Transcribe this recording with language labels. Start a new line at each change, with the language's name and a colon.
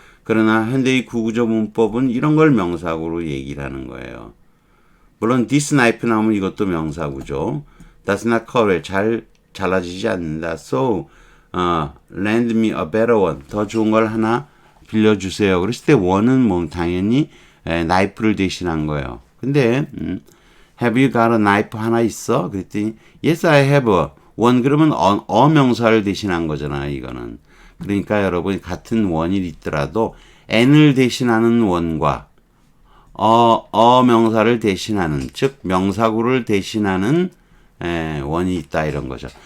Korean: 그러나 현대의 구구조 문법은 이런 걸 명사구로 얘기를 하는 거예요. 물론 this knife 나오면 이것도 명사구죠.
English: Does not cut
Korean: 잘 잘라지지 않는다.
English: So lend me a better one.
Korean: 더 좋은 걸 하나 빌려주세요. 그랬을 때 one은 뭐 당연히 knife를 대신한 거예요. 근데
English: have you got a knife
Korean: 하나 있어? 그랬더니
English: yes I have one
Korean: 그러면 명사를 대신한 거잖아요. 이거는. 그러니까 여러분 같은 원이 있더라도 n을 대신하는 원과 명사를 대신하는 즉 명사구를 대신하는 원이 있다 이런 거죠.